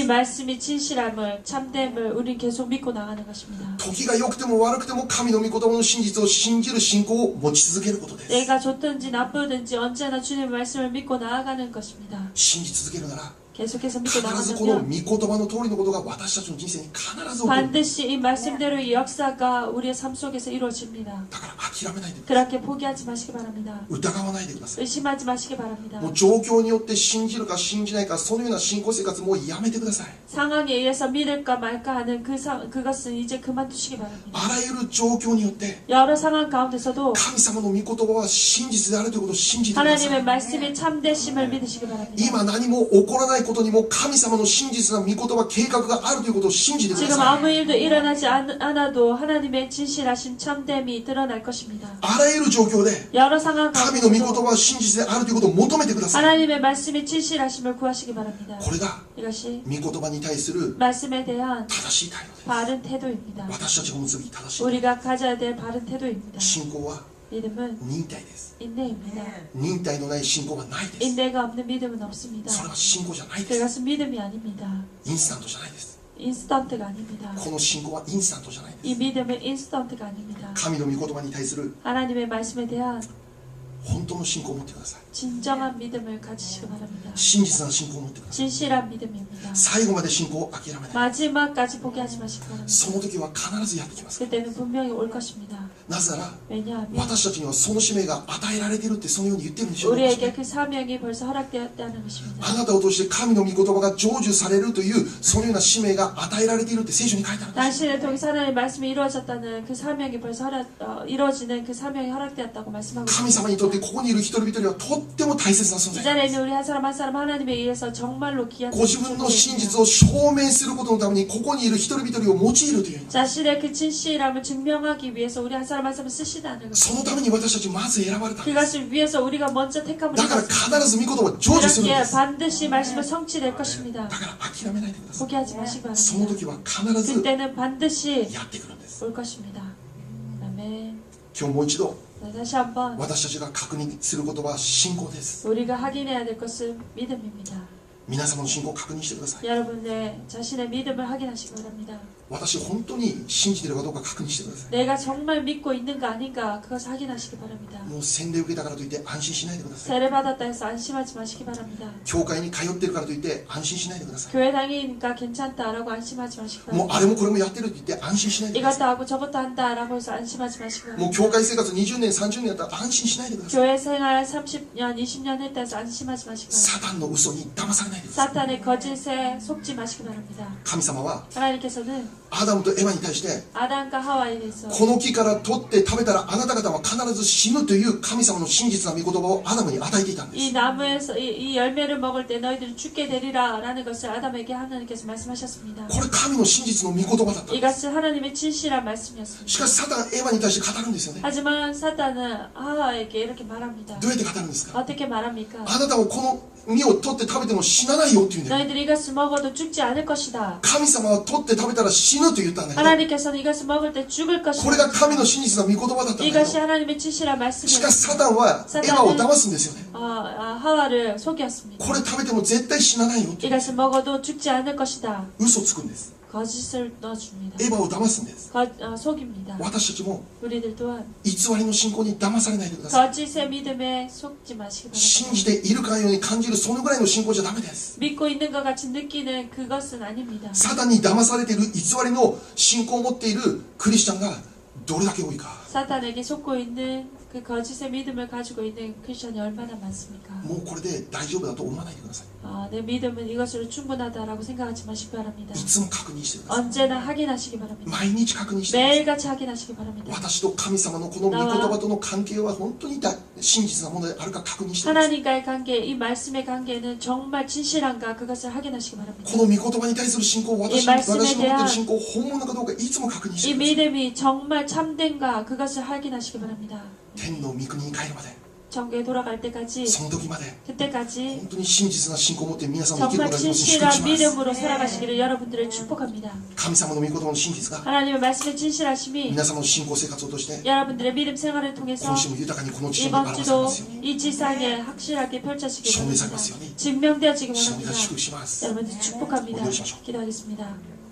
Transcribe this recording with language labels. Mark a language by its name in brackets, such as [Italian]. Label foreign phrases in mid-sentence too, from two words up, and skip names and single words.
[Korean] 이 말씀이 진실함을 참됨을 우린 계속 믿고 나가는 것입니다. [Japanese] 時が良くても悪くても神の御言葉の真実を信じる信仰を持ち続けることです。 [Korean] 내가 좋든지 나쁘든지 언제나 주님의 말씀을 믿고 나아가는 것입니다. [Japanese] 信じ続けるなら [Korean] 계속해서 믿고 [Japanese] 必ずこの御 [Korean] 나가면 [Japanese] 言葉の通りのことが私たちの人生に必ず起こる。 [Korean] 반드시 이 말씀대로의 역사가 우리의 삶 속에서 이루어집니다. [Japanese] だから諦めないでください。 [Korean] 그렇게 포기하지 마시기 바랍니다. [Japanese] 疑わないでください。 [Korean] 의심하지 마시기 바랍니다. [Japanese] もう状況によって信じるか信じないかそのような信仰生活もうやめてください。 [Korean] 상황에 의해서 믿을까 말까 하는 그것은 이제 그만두시기 바랍니다. [Japanese] あらゆる状況によって [Korean] 여러 상황 가운데서도 [Japanese] 神様の御言葉は真実であるということを信じてくださ [Korean] 하나님의 [Japanese] い。 [Korean] 말씀의 참되심을 믿으시기 바랍니다. [Japanese] 今何も起こらないことにも神様の真実な御言葉計画があるということを信じてくだ [Korean] 지금 [Japanese] さい。 [Korean] 아무 일도 일어나지 않아도 하나님의 진실하신 참됨이 드러날 것입니다. [Japanese] あらゆる状況で [Korean] 여러 상황 [Japanese] 神の御言葉 [Korean] 가운데서도 [Japanese] は真実であるということを求めてください。 [Korean] 하나님의 말씀이 진실하심을 구하시기 바랍니다. [Japanese] これが [Korean] 이것이 [Japanese] 御言葉に対する [Korean] 말씀에 대한 [Japanese] 正しい態度です。 [Korean] 바른 태도입니다. [Japanese] 私たちが持つべき正しい [Korean] 우리가 가져야 될 바른 태도입니다. [Japanese] 信仰は [Korean] 믿음은 [Japanese] 忍耐です。 [Korean] 인내입니다. [Japanese] 忍耐のない信仰はないです。 [Korean] 인내가 없는 믿음은 없습니다. [Japanese] それは信仰じゃないです。 [Korean] 그것은 믿음이 아닙니다. [Japanese] インスタントじゃないです。 [Korean] 인스턴트가 아닙니다. [Japanese] この信仰はインスタントじゃないで [Korean] 이 [Japanese] す。 [Korean] 믿음은 인스턴트가 아닙니다. [Japanese] 神の御言葉に対する [Korean] 하나님의 말씀에 대한 [Japanese] 本当の信仰を持ってください。 [Korean] 진정한 믿음을 가지시기 바랍니다. [Japanese] 真実な信仰を持ってください。 [Korean] 진실한 믿음입니다. [Japanese] 最後まで信仰を諦めない。 [Korean] 마지막까지 포기하지 마시기 바랍니다. [Japanese] その時は必ずやってきます。 [Korean] 그때는 분명히 올 것입니다. [Japanese] なぜなら [Korean] 왜냐하면 [Japanese] 私たちにはその使命が与えられているってそのように言ってるんでしょう。 [Korean] 우리에게 그 사명이 벌써 허락되었다는 것입니다. [Japanese] あなたを通して神の御言葉が成就されるというそのような使命が与えられているって聖書に書いてあるんです。 [Korean] 당신을 통해 하나님의 말씀이 이루어졌다는 그 사명이 벌써 이루어지는 그 사명이 허락되었다고 말씀하고 [Japanese] 神 [Korean] 있습니다. [Japanese] 様にとってここにいる一人一人はとっても大切な存 [Korean] 이 [Japanese] 在。 [Korean] 자리에 있는 우리 한 사람 한 사람 하나님에 의해서 정말로 귀한 [Japanese] ご自分の真 [Korean] 존재입니다. [Japanese] 実を証明することのためにここにいる一人一人を用いるという。 [Korean] 자신의 그 진실함을 증명하기 위해서 우리 한 사람 한 사람 쓰시다는 [Japanese] そ [Korean] 것. [Japanese] のために私たちまず選ばれたんです。 [Korean] 그것을 위해서 우리가 먼저 택함을 [Japanese] だから [Korean] 받았습니다. [Japanese] 必ず御言葉を成就するんで [Korean] 그렇기에 [Japanese] す。 [Korean] 반드시 말씀을 성취될 것입니다. [Japanese] だから諦めないでください。 [Korean] 포기하지 마시기 [Japanese] その [Korean] 바랍니다. [Japanese] 時は必ず [Korean] 그때는 반드시 [Japanese] やってくるんです。 [Korean] 올 것입니다. 아멘. [Japanese] 今日もう一度 [Korean] 네, 다시 한번 [Japanese] 私たちが確認することは信仰です。 [Korean] 우리가 확인해야 될 것은 믿음입니다. [Japanese] 皆様の信仰を確認してください。 [Korean] 여러분의 자신의 믿음을 확인하시기 바랍니다. [Japanese] 私本当に信じているかどうか確認してください。 [Korean] 내가 정말 믿고 있는가 아닌가 그것을 확인하시기 바랍니다. [Japanese] もう洗礼を受けたからといって安心しないでください。 [Korean] 세례 받았다 해서 안심하지 마시기 바랍니다. [Japanese] 教会に通ってるからといって安心しないでください。 [Korean] 교회 다니니까 괜찮다라고 안심하지 마시기 [Japanese] もう [Korean] 바랍니다. [Japanese] あれもこれもやってると言って安心しないでくだ [Korean] 이것도 [Japanese] さ [Korean] 하고 저것도 한다라고 해서 안심하지 마시기 [Japanese] い。もう [Korean] 바랍니다. [Japanese] 教会生活20年30年やったら安心しないでください。 [Korean] 교회 생활 30년 20년 했다 해서 안심하지 마시기 바랍니다. [Japanese] サタンの嘘に騙されないでください。 [Korean] 사탄의 거짓에 속지 마시기 바랍니다. [Japanese] 神様は [Korean] 하나님께서는 [Japanese] アダムとエヴァに対して [Korean] 아담과 하와에 대해서 [Japanese] この木から取って食べたらあなた方は必ず死ぬという神様の真実な御言葉をアダムに与えていたんです。 [Korean] 이 나무에서 이 열매를 먹을 때 너희들은 죽게 되리라 라는 것을 아담에게 하나님께서 말씀하셨습니다. [Japanese] これ神の真実の御言葉だったんです。 [Korean] 이것은 하나님의 진실한 말씀이었습니다. [Japanese] しかしサタンエヴァに対して語るんですよね。 [Korean] 하지만 사탄은 하와에게 이렇게 말합니다. [Japanese] どうやって語るんですか。 [Korean] 어떻게 말합니까? [Japanese] あなたもこの実を取って食べても死なないよって言うんだよ。 [Korean] 너희들이 이것을 먹어도 죽지 않을 것이다. [Japanese] 神様は取って食べたら死ぬと言ったんだけど、 [Korean] 하나님께서는 이것을 먹을 때 죽을 [Japanese] こ [Korean] 것이다. [Japanese] れが神の真実な御言葉だったんだけ [Korean] 이것이 [Japanese] ど、 [Korean] 하나님의 진실한 [Japanese] しかし [Korean] 말씀이었습니다. [Japanese] サタンはエヴァを騙すんですよね。 [Korean] 하와를 속였습니다. [Japanese] これ食べても絶対死なないよって [Korean] 이것을 먹어도 죽지 않을 것이다. [Japanese] 嘘つくんです。 [Korean] 거짓을 넣어줍니다. [Japanese] エヴァを騙すんです。 [Korean] 속입니다. [Japanese] 私たちも [Korean] 우리들 또한 [Japanese] 偽りの信仰に騙されないでください。 [Korean] 거짓의 믿음에 속지 마시기 [Japanese] 信じ [Korean] 바랍니다. [Japanese] ているかのように感じるそのぐらいの信仰じゃダメです。 [Korean] 믿고 있는 것 같이 느끼는 그것은 아닙니다. [Japanese] サタンに騙されている偽りの信仰を持っているクリスチャンがどれだけ多いか。 [Korean] 사탄에게 속고 있는 그 거짓의 믿음을 가지고 있는 크리스천이 얼마나 많습니까? [Japanese] もうこれで大丈夫だと思わないでください。 [Korean] 내 믿음은 이것으로 충분하다라고 생각하지 마시기 바랍니다. [Japanese] いつも確認してください。 [Korean] 언제나 확인하시기 바랍니다. [Japanese] 毎日確認してください。 [Korean] 매일같이 확인하시기 바랍니다. [Japanese] 私と神様のこの御言葉との関係は本当に真実なものであるか確認してください。 [Korean] 하나님과의 관계, 이 말씀의 관계는 정말 진실한가 그것을 확인하시기 바랍니다. [Japanese] この御言葉に対する信仰、私の持っている信仰、本物かどうかいつも確認し [Korean] 이 [Japanese] てください。 [Korean] 믿음이 정말 참된가 그것을 확인하시기 바랍니다. [Japanese] 天の御国に帰るまで [Korean] 정교에 돌아갈 때까지 [Japanese] その時まで [Korean] 그때까지 [Japanese] 本当に真実な信仰を持って皆さんを生きる [Korean] 정말 [Japanese] ことができますように祝 [Korean] 진실한 [Japanese] 福します [Korean] 믿음으로 살아가시기를 여러분들을 축복합니다. [Japanese] 神様の御言葉の真実が [Korean] 하나님의 말씀의 진실하심이 [Japanese] 皆様の信仰生活を通して [Korean] 여러분들의 믿음 생활을 통해서 [Japanese] 今週も豊かにこの地上で [Korean] 이번 [Japanese] 表され [Korean] 주도 [Japanese] ますように [Korean] 이 지상에 확실하게 펼쳐지기 [Japanese] 証明され [Korean] 원합니다. [Japanese] ますように [Korean] 증명되어지기 [Japanese] 主の皆 [Korean] 원합니다. [Japanese] 祝福します [Korean] 여러분들 축복합니다. 기도하십시오. 기도하겠습니다.